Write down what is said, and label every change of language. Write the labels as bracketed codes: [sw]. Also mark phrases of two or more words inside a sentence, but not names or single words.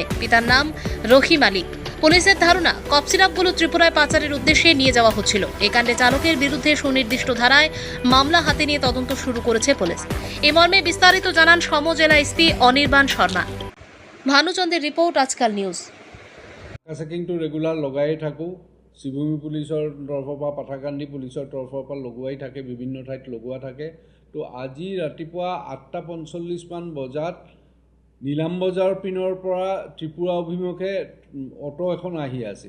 [bn] পিতার নাম রহিম আলী। পুলিশের ধারণা, কফ সিরাপগুলো ত্রিপুরায় পাচারের উদ্দেশ্যে নিয়ে যাওয়া হচ্ছিল। এই কাণ্ডে চালকের বিরুদ্ধে সুনির্দিষ্ট ধারায় মামলা হাতে নিয়ে তদন্ত শুরু করেছে পুলিশ। এ মর্মে বিস্তারিত জানান সমজেলা এসপি অনির্বাণ শর্মা। ভানুচন্দ্রের রিপোর্ট, আজকাল নিউজ। [as] চেকিংটো ৰেগুলাৰ লগাই থাকোঁ। শ্ৰীভূমি পুলিচৰ তৰফৰ পৰা, পাথাৰকান্দি পুলিচৰ তৰফৰ পৰা লগোৱাই থাকে, বিভিন্ন ঠাইত লগোৱা থাকে। তো আজি ৰাতিপুৱা 8:45 বজাত নীলাম বজাৰ পিনৰ পৰা ত্ৰিপুৰা অভিমুখে অটো এখন আহি আছিল।